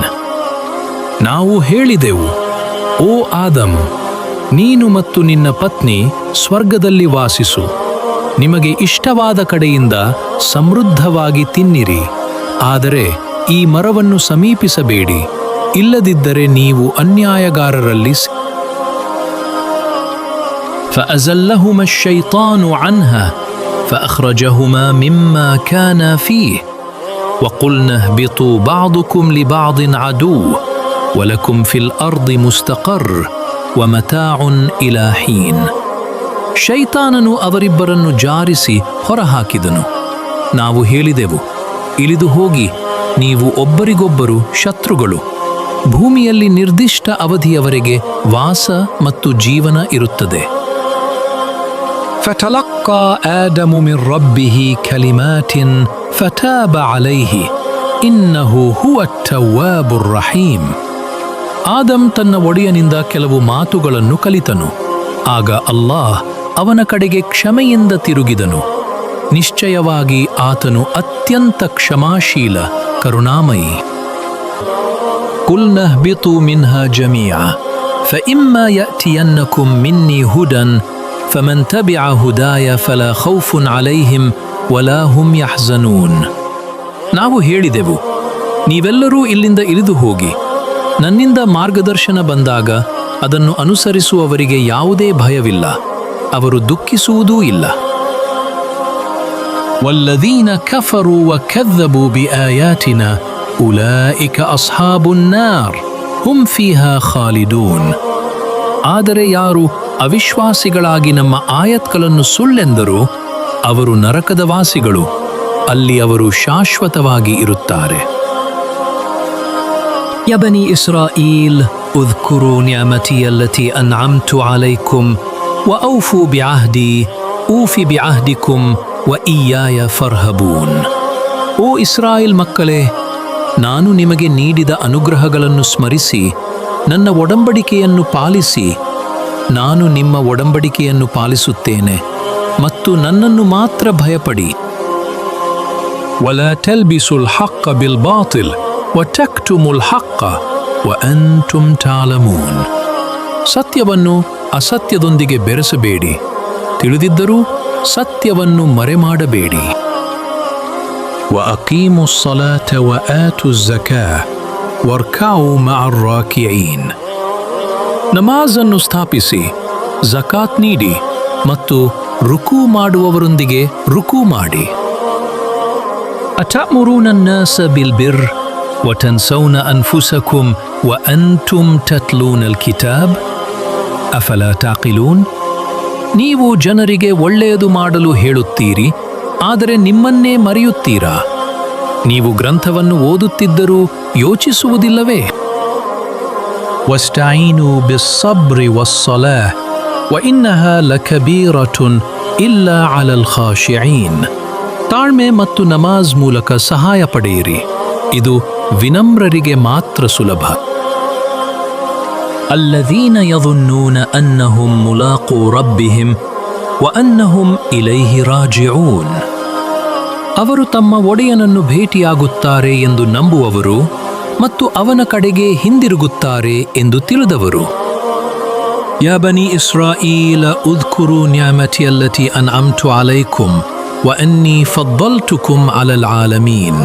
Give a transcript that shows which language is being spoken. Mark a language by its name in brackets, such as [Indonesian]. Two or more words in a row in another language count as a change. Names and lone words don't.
[Kannada] ನಾವು ಹೇಳಿದೆವು, ಓ ಆದಮ್, ನೀನು ಮತ್ತು ನಿನ್ನ ಪತ್ನಿ ಸ್ವರ್ಗದಲ್ಲಿ ವಾಸಿಸು. ನಿಮಗೆ ಇಷ್ಟವಾದ ಕಡೆಯಿಂದ ಸಮೃದ್ಧವಾಗಿ ತಿನ್ನಿರಿ, ಆದರೆ ಈ ಮರವನ್ನು ಸಮೀಪಿಸಬೇಡಿ, ಇಲ್ಲದಿದ್ದರೆ ನೀವು ಅನ್ಯಾಯಗಾರರಲ್ಲಿ. [Arabic] فأزلهما الشيطان عنها فأخرجهما مما كانا فيه وقلنا اهبطوا بعضكم لبعض عدو ولكم في الأرض مستقر ومتاع إلى حين. [Kannada] ಶೈತಾನನು ಅವರಿಬ್ಬರನ್ನು ಜಾರಿಸಿ ಹೊರಹಾಕಿದನು. ನಾವು ಹೇಳಿದೆವು, ಇಳಿದು ಹೋಗಿ, ನೀವು ಒಬ್ಬರಿಗೊಬ್ಬರು ಶತ್ರುಗಳು. ಭೂಮಿಯಲ್ಲಿ ನಿರ್ದಿಷ್ಟ ಅವಧಿಯವರೆಗೆ ವಾಸ ಮತ್ತು ಜೀವನ ಇರುತ್ತದೆ. [Arabic] فتلقى آدم من ربه كلمات فتاب عليه إنه هو التواب الرحيم. [Kannada] ಆದಮ್ ತನ್ನ ಒಡೆಯನಿಂದ ಕೆಲವು ಮಾತುಗಳನ್ನು ಕಲಿತನು. ಆಗ ಅಲ್ಲಾಹ್ ಅವನ ಕಡೆಗೆ ಕ್ಷಮೆಯಿಂದ ತಿರುಗಿದನು. ನಿಶ್ಚಯವಾಗಿ ಆತನು ಅತ್ಯಂತ ಕ್ಷಮಾಶೀಲ, ಕರುಣಾಮಯಿ. [Arabic] قُلْنَا اهْبِطُوا مِنْهَا جَمِيعًا فَإِمَّا يَأْتِيَنَّكُمْ مِنِّي هُدًى فَمَنْ تَبِعَ هُدَايَ فَلَا خَوْفٌ عَلَيْهِمْ وَلَا هُمْ يَحْزَنُونَ. [Kannada] ನಾವು ಹೇಳಿದೆವು, ನೀವೆಲ್ಲರೂ ಇಲ್ಲಿಂದ ಇಳಿದು ಹೋಗಿ. ನನ್ನಿಂದ ಮಾರ್ಗದರ್ಶನ ಬಂದಾಗ ಅದನ್ನು ಅನುಸರಿಸುವವರಿಗೆ ಯಾವುದೇ ಭಯವಿಲ್ಲ, ಅವರು ದುಃಖಿಸುವುದೂ ಇಲ್ಲ. [Arabic] وَالَّذِينَ كَفَرُوا وَكَذَّبُوا بِآيَاتِنَا أُولَئِكَ أَصْحَابُ النَّارِ هُمْ فِيهَا خَالِدُونَ. [Kannada] ಆದರೆ ಯಾರು ಅವಿಶ್ವಾಸಿಗಳಾಗಿ ನಮ್ಮ ಆಯತ್ಗಳನ್ನು ಸುಳ್ಳೆಂದರು, ಅವರು ನರಕದ ವಾಸಿಗಳು, ಅಲ್ಲಿ ಅವರು ಶಾಶ್ವತವಾಗಿ ಇರುತ್ತಾರೆ. [Arabic] يا بني إسرائيل اذكروا نعمتي التي أنعمت عليكم وأوفوا بعهدي أوف بعهدكم وإياي فارهبون. [Kannada] ಓ ಇಸ್ರಾಯೇಲ್ ಮಕ್ಕಳೇ, ನಾನು ನಿಮಗೆ ನೀಡಿದ ಅನುಗ್ರಹಗಳನ್ನು ಸ್ಮರಿಸಿ ನನ್ನ ಒಡಂಬಡಿಕೆಯನ್ನು ಪಾಲಿಸಿ. ನಾನು ನಿಮ್ಮ ಒಡಂಬಡಿಕೆಯನ್ನು ಪಾಲಿಸುತ್ತೇನೆ ಮತ್ತು ನನ್ನನ್ನು ಮಾತ್ರ ಭಯಪಡಿ. [Arabic] ولا تلبسوا الحق بالباطل وتكتموا الحق وأنتم تعلمون. [Kannada] ಸತ್ಯವನ್ನು ಅಸತ್ಯದೊಂದಿಗೆ ಬೆರೆಸಬೇಡಿ, ತಿಳಿದಿದ್ದರೂ ಸತ್ಯವನ್ನು ಮರೆಮಾಡಬೇಡಿ. [Arabic] وأقيموا الصلاة وآتوا الزكاة واركعوا مع الراكعين. [Kannada] ನಮಾಜನ್ನು ಸ್ಥಾಪಿಸಿ, ಜಕಾತ್ ನೀಡಿ ಮತ್ತು ರುಕು ಮಾಡುವವರೊಂದಿಗೆ ರುಕು ಮಾಡಿ. [Arabic] ಅತಅಮುರೂನ الناس بالبر وتنسون أنفسكم وأنتم تتلون الكتاب أفلا تعقلون. [Kannada] ನೀವು ಜನರಿಗೆ ಒಳ್ಳೆಯದು ಮಾಡಲು ಹೇಳುತ್ತೀರಿ, ಆದರೆ ನಿಮ್ಮನ್ನೇ ಮರೆಯುತ್ತೀರಾ? ನೀವು ಗ್ರಂಥವನ್ನು ಓದುತ್ತಿದ್ದರೂ ಯೋಚಿಸುವುದಿಲ್ಲವೇ? [Arabic] واستعينوا بالصبر والصلاة وإنها لكبيرة إلا على الخاشعين. [Kannada] ತಾಳ್ಮೆ ಮತ್ತು ನಮಾಜ್ ಮೂಲಕ ಸಹಾಯ ಪಡೆಯಿರಿ, ಇದು ವಿನಮ್ರರಿಗೆ ಮಾತ್ರ ಸುಲಭ. [Arabic] الذين يظنون أنهم ملاقو ربهم وأنهم إليه راجعون. [Kannada] ಅವರು ತಮ್ಮ ಒಡೆಯನನ್ನು ಭೇಟಿಯಾಗುತ್ತಾರೆ ಎಂದು ನಂಬುವವರು ಮತ್ತು ಅವನ ಕಡೆಗೆ ಹಿಂದಿರುಗುತ್ತಾರೆ ಎಂದು ತಿಳಿದವರು. [Arabic] يا بني إسرائيل اذكروا نعمتي التي أنعمت عليكم وأني فضلتكم على العالمين.